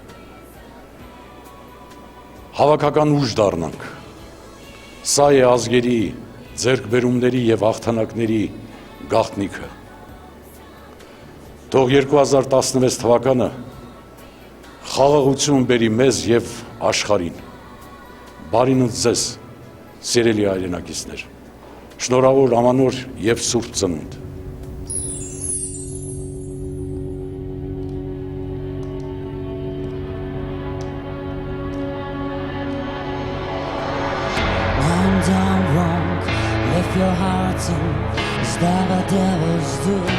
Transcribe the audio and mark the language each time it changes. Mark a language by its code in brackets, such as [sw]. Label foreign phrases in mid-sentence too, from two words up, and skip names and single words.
[hy] հավաքական ուժ դառնանք։ Սա է ազգերի, ձեռքբերումների եւ հաղթանակների գաղտնիքը։ Թող 2016 թվականը խաղաղություն բերի մեզ եւ աշխարհին։ Բարին ձեզ, սիրելի հայրենակիցներ։ Շնորհավոր ամանոր եւ սուրբ ծնունդ։ [en] Done wrong, left your heart in, is that what devils do?